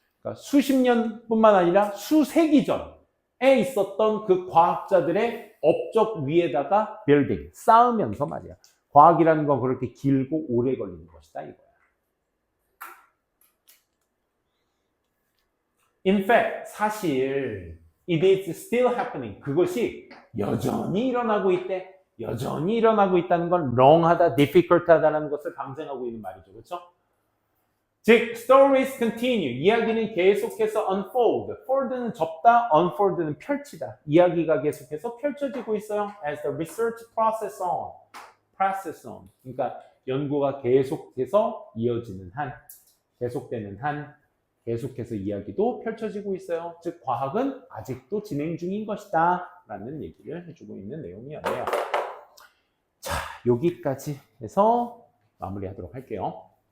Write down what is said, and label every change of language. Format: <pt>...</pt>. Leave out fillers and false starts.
<ko>그러니까 수십 년뿐만 아니라 수세기 전에 있었던 그 과학자들의 업적 위에다가 building, 쌓으면서 말이야. 과학이라는 건 그렇게 길고 오래 걸리는 것이다, 이거야.</ko> <en>In fact, 사실 it is still happening.</en> <ko>그것이 여전히 일어나고 있대. 여전히 일어나고 있다는 건 long하다, difficult하다는 것을 방증하고 있는 말이죠. 그렇죠? 즉, stories continue. 이야기는 계속해서 unfold. fold는 접다, unfold는 펼치다. 이야기가 계속해서 펼쳐지고 있어요.</ko> <en>As the research process on.</en> <ko>그러니까 연구가 계속해서 이어지는 한, 계속되는 한, 계속해서 이야기도 펼쳐지고 있어요. 즉, 과학은 아직도 진행 중인 것이다 라는 얘기를 해주고 있는 내용이었네요. 자, 여기까지 해서 마무리하도록 할게요.</ko>